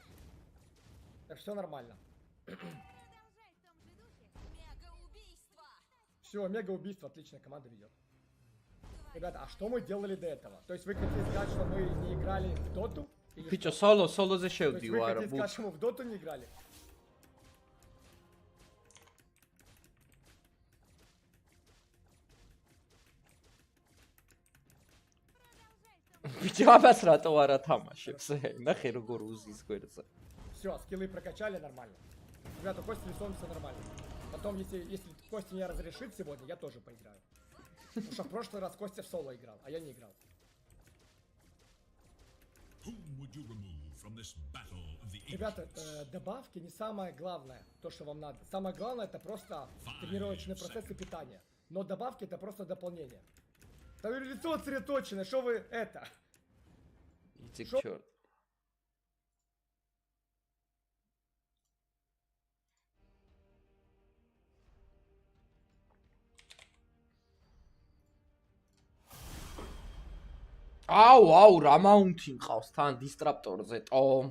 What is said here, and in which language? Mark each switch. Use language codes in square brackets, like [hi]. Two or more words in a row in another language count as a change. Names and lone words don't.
[ru] Так все нормально. Все, мега-убийство, отличная команда ведет. Ребята, а что мы делали до этого? То есть вы хотите сказать, что мы не играли в доту? [ka] ბიჭო, სოლოზე [ru] То есть вы [ka] შევდივარ. [ru] хотите сказать, что мы в доту не играли? [ka] ბიჭო, ამას რატო არა თამაშებს? ნახე როგორ უზის გვერდზე. [ru] Все, скиллы прокачали нормально. Ребята, Костя рисуем все нормально. Потом, если Костя не разрешит сегодня, я тоже поиграю. Потому что в прошлый раз Костя в соло играл, а я не играл. Ребята, добавки не самое главное, то, что вам надо. Самое главное, это просто тренировочный процесс и питание. Но добавки это просто дополнение. Там лицо сосредоточено, что вы это? Иди к черту. [ka] აუ, რა მაუნთი მყავს თან დისტრაპტორზე, ტო.